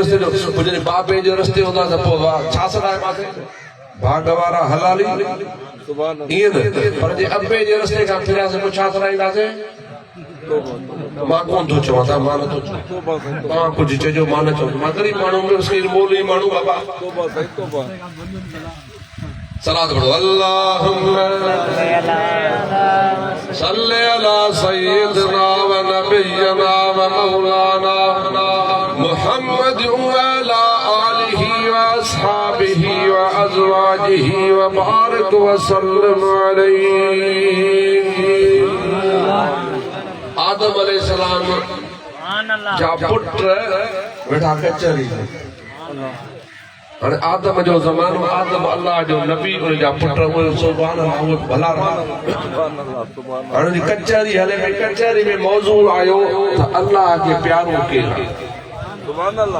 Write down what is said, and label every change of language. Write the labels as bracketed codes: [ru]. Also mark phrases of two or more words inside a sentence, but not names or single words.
[sd] रस्ते जो जॾहिं बाबे जे रस्ते हूंदा त पोइ छा सॾाइबासीं भाग वारा हलाली ईअं न पर जे अबे जे रस्ते खां फिरियासीं पोइ छा सॾाईंदासीं मां कोन थो चवां था मां नथो चवां तव्हां कुझु चइजो मां न चवां मां ग़रीब माण्हू मोली माण्हू बाबा सलात पढ़ो [ar] اللهم صل على سيدنا ونبينا ومولانا محمد وعلى آله وأصحابه وأزواجه وبارك وسلم عليه. [sd] आदम अलैहिस्सलाम जा पुट वेठा कचहरी हाणे आदम जो ज़मानो आदम अल्लाह जो नबी उनजा पुट उहे [ar] سبحان الله [sd] उहे भला हाणे कचहरी हले पई कचहरी में मौज़ू आयो त अल्लाह खे प्यारो केरु आहे [ar] سبحان الله